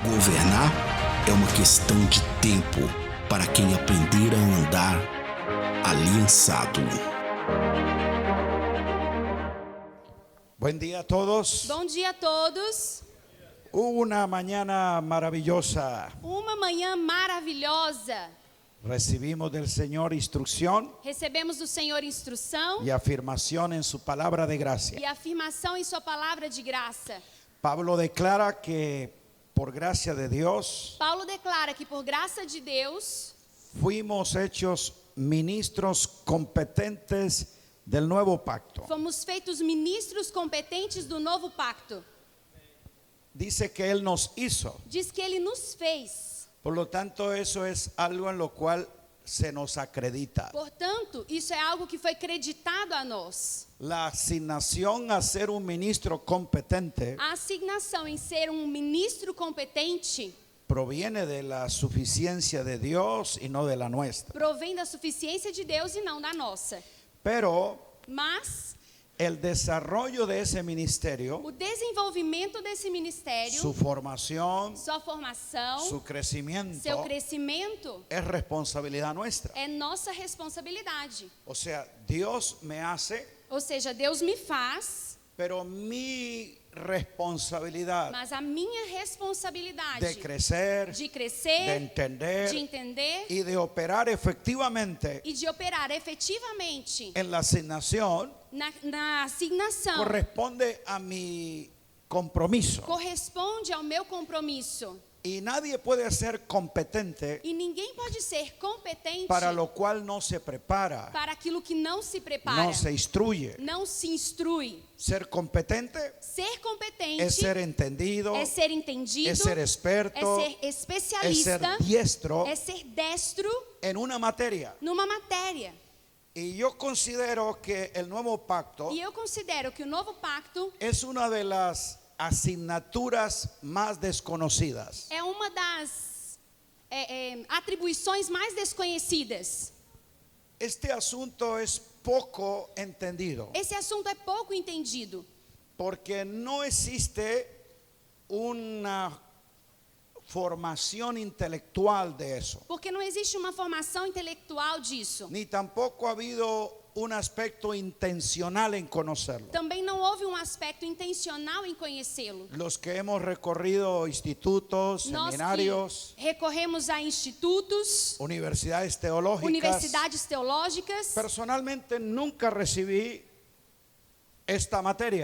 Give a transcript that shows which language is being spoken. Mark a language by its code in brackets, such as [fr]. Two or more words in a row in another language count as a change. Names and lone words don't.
[pt] Governar é uma questão de tempo para quem aprender a andar aliançado. [es] Buen día a todos. [pt] Bom dia a todos. [es] Una mañana maravillosa. [pt] Uma manhã maravilhosa. [es] Recibimos del Señor instrucción [pt] Recebemos do Senhor instrução [es] y afirmación en su palabra de gracia. [pt] e afirmação em sua palavra de graça. [es] Pablo declara que por gracia de Dios [pt] Paulo declara que por graça de Deus [es] fuimos hechos ministros competentes del nuevo pacto. [pt] fomos feitos ministros competentes do novo pacto. [es] Dice que Él nos hizo. [pt] Diz que ele nos fez. [es] Por lo tanto, eso es algo en lo cual se nos acredita. [pt] Portanto, isso é algo que foi creditado a nós. [es] La asignación a ser un ministro competente [pt] A assignação em ser um ministro competente [es] proviene de la suficiencia de Dios y no de la nuestra. [pt] provém da suficiência de Deus e não da nossa. [es] Pero [pt] Mas [es] el desarrollo de ese ministerio, [pt] o desenvolvimento desse ministério, [es] su formación, [pt] sua formação, [es] su crecimiento, [pt] seu crescimento [es] es responsabilidad nuestra. [pt] é nossa responsabilidade. [es] O sea, Dios me hace, [pt] Ou seja, Deus me faz, [es] pero mi responsabilidad [pt] mas a minha responsabilidade [es] de crecer, [pt] de de crescer, [es] entender [pt] de entender [es] y de operar efectivamente [pt] e de operar efetivamente [es] en la asignación [pt] na assignação [es] corresponde a mi compromiso. [pt] corresponde ao meu compromisso. [es] Y nadie puede ser competente [pt] E ninguém pode ser competente [es] para lo cual no se prepara, [pt] para aquilo que não se prepara, [es] no se instruye. [pt] não se instrui. [es] Ser competente [pt] Ser competente [es] es ser entendido, [pt] é ser entendido, [es] es ser experto, [pt] é ser [es] es especialista, ser diestro [pt] é ser destro [es] en una materia. [pt] numa matéria. [es] Y yo considero que el nuevo pacto [pt] E eu considero que o novo pacto [es] es una de las asignaturas más desconocidas. [pt] é uma das atribuições mais desconhecidas. [es] Este asunto es poco entendido [pt] Esse assunto é pouco entendido, [es] porque no existe una formación intelectual de eso, [pt] porque não existe uma formação intelectual disso. [es] ni tampoco ha habido un aspecto intencional en conocerlo. [pt] Também não houve um aspecto intencional em conhecê-lo. [es] Los que hemos recorrido institutos, [pt] Nós [es] seminarios, [pt] que recorremos a institutos, [es] universidades teológicas, [pt] universidades teológicas, [es] personalmente nunca recibí esta materia.